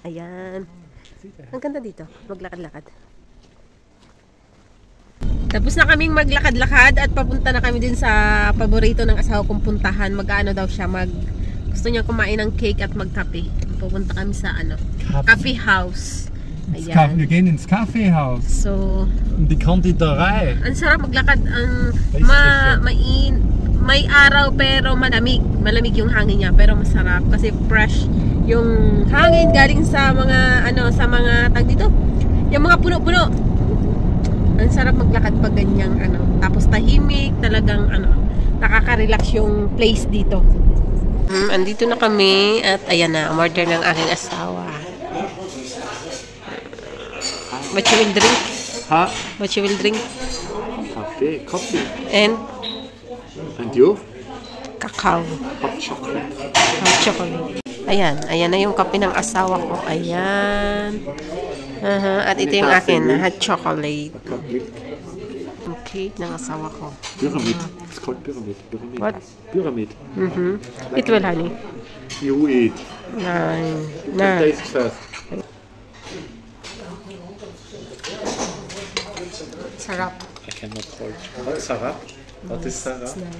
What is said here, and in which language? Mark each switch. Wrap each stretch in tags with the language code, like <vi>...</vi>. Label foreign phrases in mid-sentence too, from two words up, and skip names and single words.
<tl>Ayan. Ang ganda dito. Maglakad-lakad. Tapos na kaming maglakad-lakad at papunta na kami din sa paborito ng asawa kong puntahan. Mag-ano daw siya, gusto niya kumain ng cake at magkape. Pupunta kami sa coffee house. Ayan.</tl> <de>Wir gehen ins Kaffeehaus. So, Die Konditorei.</de> <tl>ang sarap maglakad. May araw pero malamig. Malamig yung hangin niya pero masarap kasi fresh yung hangin galing sa mga tag dito. Yung mga puno-puno. Ang sarap maglakad pag ganyang tapos tahimik, talagang nakaka-relax yung place dito. Andito na kami at ayan na, order ng aking asawa.</tl> <en>What you will drink? Huh? What you will drink? Coffee. And And you? kakao. Hot chocolate. Hot chocolate.</en> <tl>Ayan na yung kape ng asawa ko. Ayan. At ito yung akin,</tl> <en>hot chocolate.</en> <tl>Yung cake ng asawa ko.</tl> <en>Pyramid. It's called pyramid. What? Pyramid. It will, honey. You eat. Nine. Taste first. Sarap. I cannot hold. What is Sarah? What is Sarah?</en>